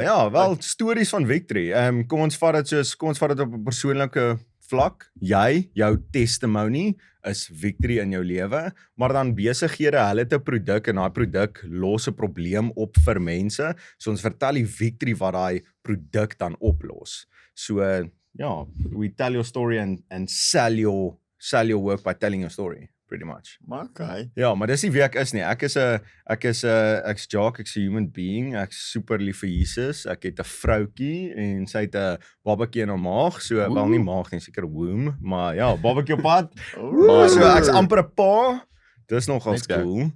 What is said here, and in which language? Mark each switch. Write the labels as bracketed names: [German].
[Afrikaans] ja, wel stories van victory. Kom ons vat dit op 'n persoonlike vlak, jou testimony is victory in jou lewe, maar dan besighede, hulle het 'n produk en daai produk los 'n probleem op vir mense. So ons vertel die victory wat daai produk dan oplos. So ja, [English] we tell your story and sell your work by telling your story, pretty much. Okay. [Afrikaans] Ja, maar dis nie wie ek is nie. Ek's Jacques, ek's 'n human being. Ek's super lief vir Jesus. Ek het 'n vroutjie en sy het 'n babatjie in haar maag. So wel nie maag nie, seker womb, maar ja, babatjie op pad. Maar so ek's amper 'n pa. Dis nogal cool.